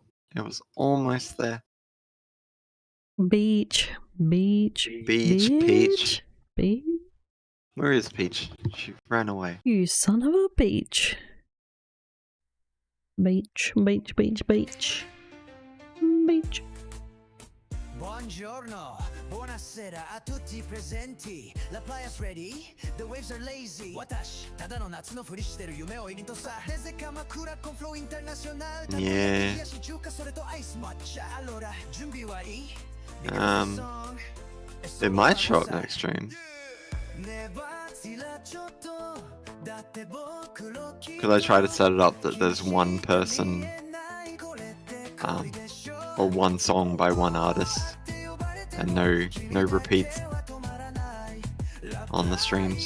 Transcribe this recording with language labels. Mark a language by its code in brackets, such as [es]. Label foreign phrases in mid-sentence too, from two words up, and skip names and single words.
[en] It was almost there. Beach. Beach. Peach. Beach. Where is Peach? She ran away. You son of a beach. Beach, beach, beach, beach. Beach. [it] Buongiorno, buonasera a tutti presenti. [es] La playa's [en] ready, the waves are lazy. [ja] Watashi, ただの夏のふりしてる夢を入りとさ。 [es] Desde Kamakura con flow internacional. [en] Yeah. [ja] 冷やし中華それとアイス抹茶。Allora, 準備はいい? [en] It might show up next stream. Could I try to set it up that there's one person, or one song by one artist, and no repeats on the stream?